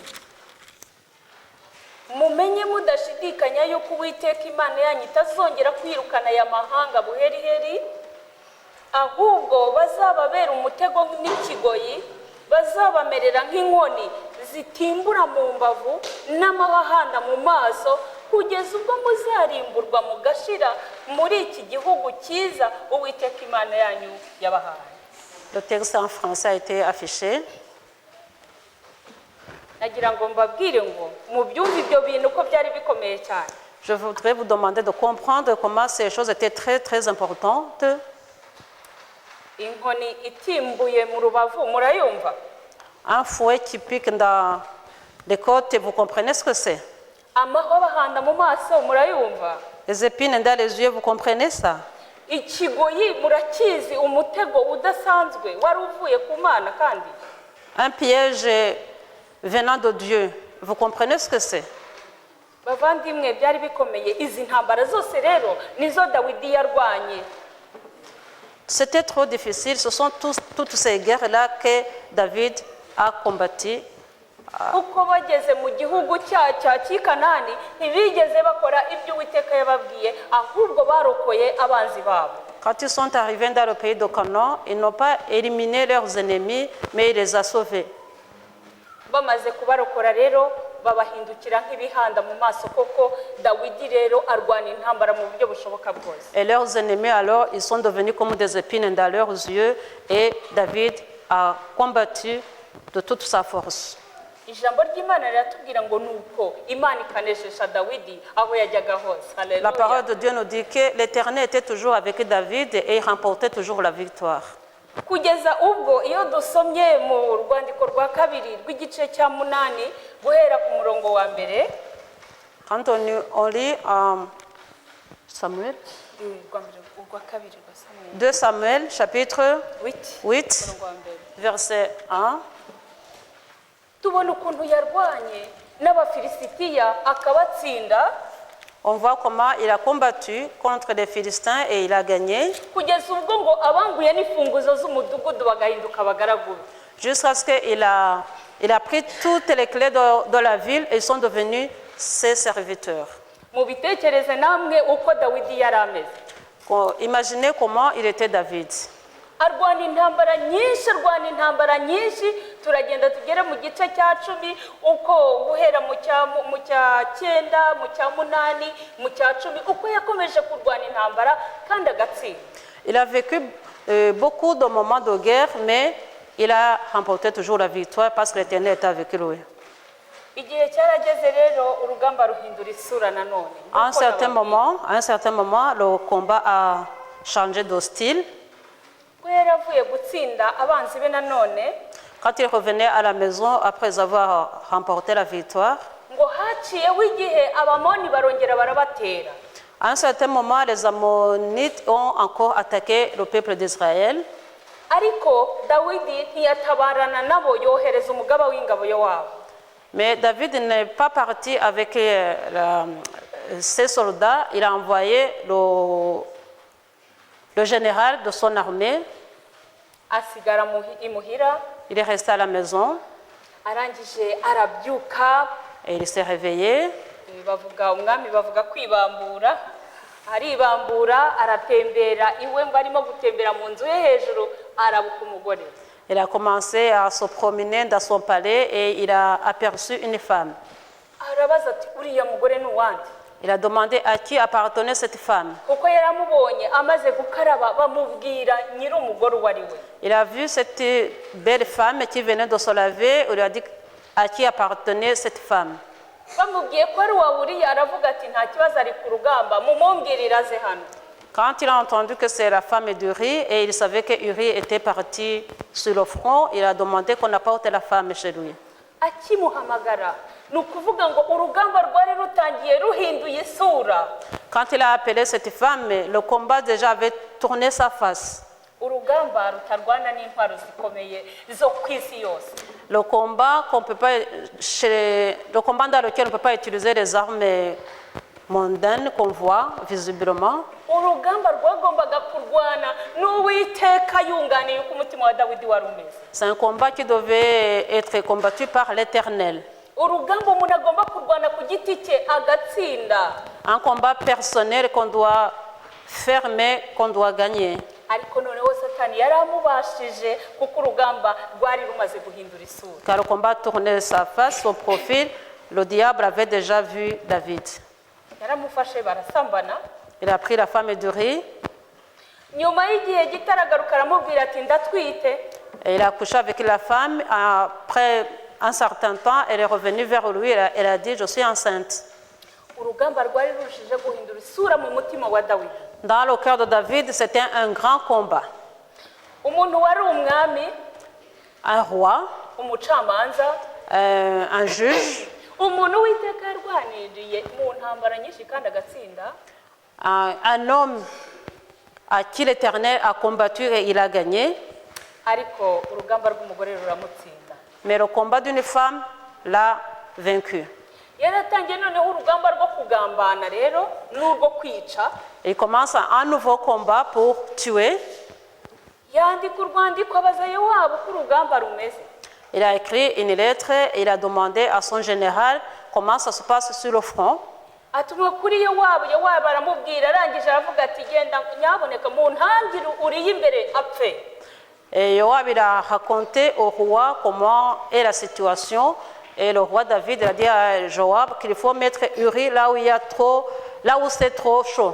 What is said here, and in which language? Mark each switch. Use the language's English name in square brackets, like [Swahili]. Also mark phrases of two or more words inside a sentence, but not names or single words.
[Kinyarwanda] mumenye mudashidikanya yuko uwiteka imana yanyu itazongera kwirukana aya mahanga buheriheri, ahubwo bazababera umutego n'ikigoyi, bazabamerera nk'inkoni zitimbura mu mbavu n'amahahanda mu maso, kugeza ubwo muzarimburwa mugashira muri iki gihugu cyiza uwiteka imana yanyu yabahaye. [French] Le texte en français a été affiché. [Kinyarwanda] nagira ngo mbabwire ngo mubyumve ibyo bintu ko byari bikomeye cyane. [French] Je voudrais vous demander de comprendre comment ces choses étaient très, très importantes. [Kinyarwanda] inkoni itimbuye mu rubavu murayumva? [French] Un fouet qui pique dans les côtes, vous comprenez ce que c'est? [Kinyarwanda] amahwa bahanda mu maso murayumva? [French] Les épines dans les yeux, vous comprenez ça? [Kinyarwanda] ikigoyi murakizi, umutego udasanzwe wari uvuye ku Mana kandi. [French] Un piège venant de Dieu, vous comprenez ce que c'est? [Kinyarwanda] bavandimwe byari bikomeye. izi ntambara zose rero nizo Dawidi yarwanye. [French] C'était trop difficile. Ce sont toutes ces guerres-là que David a combattues. [Kinyarwanda] kuko bageze mu gihugu cy'i Kanani ntibigeze bakora ibyo Uwiteka yababwiye, ahubwo barokoye abanzi babo. [French] Quand ils sont arrivés dans le pays de Canaan, ils n'ont pas éliminé leurs ennemis, mais ils les ont sauvés. [Kinyarwanda] bamaze kubarokora rero babahindukira nk'ibihanda mu maso, koko Dawidi rero arwana intambara mu buryo bushoboka bwose. [French] Et leurs ennemis alors, ils sont devenus comme des épines dans leurs yeux, et David a combattu de toute sa force. [Kinyarwanda] ijambo ry'Imana riratubwira ngo nuko Imana ikanesesha Dawidi aho yajyaga hose. [French] La parole de Dieu nous dit que l'Éternel était toujours avec David et il remportait toujours la victoire. [Kinyarwanda] kugeza ubwo iyo dusomye mu rwandiko rwa kabiri rw'igice cya 8 guhera ku murongo wa mbere. [French] Quand on lit Samuel, 2 Samuel chapitre 8, verset 1, [Kinyarwanda] tubona ukuntu yarwanye n'abafilisitiya akabatsinda. [French] on voit comment il a combattu contre les Philistins et il a gagné. [Kinyarwanda] kugeza ubwo ngo abanguye n'ifunguzo z'umudugudu bagahinduka abagaragu. [French] Jusqu'à ce qu'il a pris toutes les clés de la ville et ils sont devenus ses serviteurs. [Kinyarwanda] mubitekereze namwe uko Dawidi yari ameze. [French] Imaginez comment il était David. [Kinyarwanda] arwana intambara nyinshi. turagenda tugere mu gice cya 10 uko guhera mu cya 9 mu cya 8 mu cya 10 uko yakomeje kurwana intambara kandi agatsinda. [French] Il a vécu beaucoup de moments de guerre, mais il a remporté toujours la victoire parce que l'Éternel était avec lui. [Kinyarwanda] igihe cyarageze rero urugamba ruhindura isura nanone. [French] À un certain moment, le combat a changé de style. [Kinyarwanda] yaravuye gutsinda abanzi be nanone. [French] Quand il revenait à la maison après avoir remporté la victoire, [Kinyarwanda] ngo haciyeho igihe abamoni barongera barabatera. [French] à un certain moment, les Ammonites ont encore attaqué le peuple d'Israël. [Kinyarwanda] ariko Dawidi ntiyatabarana nabo, yohereza umugaba w'ingabo yo wabo. [French] Mais David n'est pas parti avec ses soldats. Il a envoyé le général de son armée. [Kinyarwanda] asigara imuhira [French] Il est resté à la maison [Kinyarwanda] arangije arabyuka. [French] et il s'est réveillé. [Kinyarwanda] Bavuga umwami bavuga kwibambura, aribambura aratembera iwe ngo arimo gutembera mu nzu ye hejuru arabuka umugore. [French] Il a commencé à se promener dans son palais et il a aperçu une femme. [Kinyarwanda] Arabaza ati uriya mugore ni uwande? [French] Il a demandé à qui appartenait cette femme. [Kinyarwanda] Kuko yaramubonye amaze gukaraba bamubwira nyiri umugore uwo ari we. [French] Il a vu cette belle femme qui venait de se laver. Il lui a dit à qui appartenait cette femme. [Kinyarwanda] Bamubwiye ko ari wa Uriya aravuga ati nta kibazo ari ku rugamba mumumbwirira aze hano. [French] Quand il a entendu que c'est la femme d'Uri et il savait que Uri était parti sur le front, il a demandé qu'on apporte la femme chez lui. [Kinyarwanda] Akimuhamagara ni ukuvuga ngo urugamba rwari rutangiye ruhinduye isura. [French] Quand il a appelé cette femme, le combat déjà avait tourné sa face. [Kinyarwanda] Urugamba rutarwana n'intwaro zikomeye zo ku isi yose. [French] Le combat dans lequel on ne peut pas utiliser les armes mondaines qu'on voit visiblement. [Kinyarwanda] Urugamba rwagombaga kurwana n'Uwiteka yunganiye uko umutima wa Dawidi wari umeze. [French] C'est un combat qui devait être combattu par l'Éternel. [Kinyarwanda] Urugamba umuntu agomba kurwana ku giti cye agatsinda. [French] Un combat personnel qu'on doit faire mais qu'on doit gagner. [Kinyarwanda] Ariko noneho Satani yaramubashije kuko urugamba rwari rumaze guhindura isura. [French] Car le combat tournait sa face, son profil, le diable avait déjà vu David. [Kinyarwanda] Yaramufashe barasambana. [French] Il a pris la femme d'Uri. [Kinyarwanda] Nyuma y'igihe gitaragaruka aramubwira ati ndatwite. [French] Et il a couché avec la femme. Après un certain temps, elle est revenue vers lui. Elle a dit, je suis enceinte. [Kinyarwanda] Urugamba rwari rushije guhindura isura mu mutima wa Dawidi. [French] Dans le cœur de David, c'était un grand combat. [Kinyarwanda] Umuntu wari umwami, [French] Un roi, [Kinyarwanda] umucamanza, [French] un juge, [Kinyarwanda] umuntu Uwiteka yarwaniriye mu ntambara nyinshi kandi agatsinda. [French] un homme à qui l'Éternel a combattu et il a gagné. [Kinyarwanda] Ariko urugamba rw'umugore ruramutsinda. [French] Mais le combat d'une femme l'a vaincu. [Kinyarwanda] Yaratangiye noneho urugamba rwo kugambana rero n'urwo kwica. [French] Il commence un nouveau combat pour tuer. [Kinyarwanda] Yandika urwandiko abaza Yowabu ko urugamba rumeze. [French] Il a écrit une lettre et il a demandé à son général comment ça se passe sur le front. [Kinyarwanda] Atuma kuri Yowabu aramubwira arangije aravuga ati genda nyaboneka mu ntangire uriye imbere apfe. [French] Et Yoab il a raconté au roi comment est la situation. Et le roi David a dit à Joab qu'il faut mettre Uri là où c'est trop chaud.